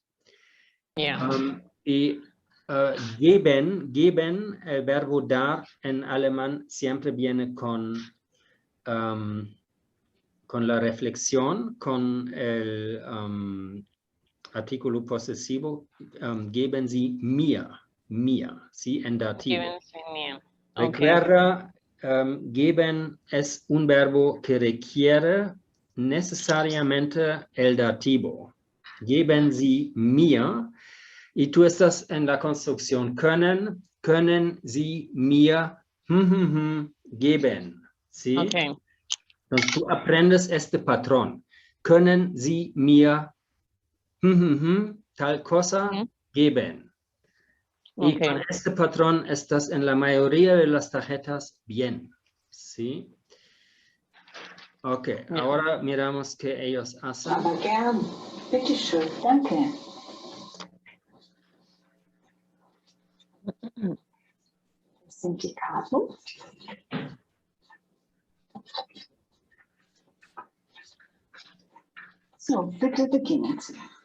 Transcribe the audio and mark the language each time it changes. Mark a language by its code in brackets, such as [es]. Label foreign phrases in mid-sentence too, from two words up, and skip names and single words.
[es] Y geben, el verbo dar en alemán siempre viene con la reflexión, con el artículo posesivo, [de] geben Sie mir, [es] ¿sí? En dativo. Recuerda, geben es un verbo que requiere necesariamente el dativo. [de] Geben Sie mir. [es] Y tú estás en la construcción [de] können Sie mir geben, [es] ¿sí? Okay. Entonces tú aprendes este patrón. [de] Können Sie mir [es] tal cosa [de] geben. [es] Y con este patrón estás en la mayoría de las tarjetas bien, ¿sí? Ok, ahora miramos qué ellos hacen. [de] Aber gern. Bitte schön, danke. Das sind die Karten. So, bitte beginnen Sie.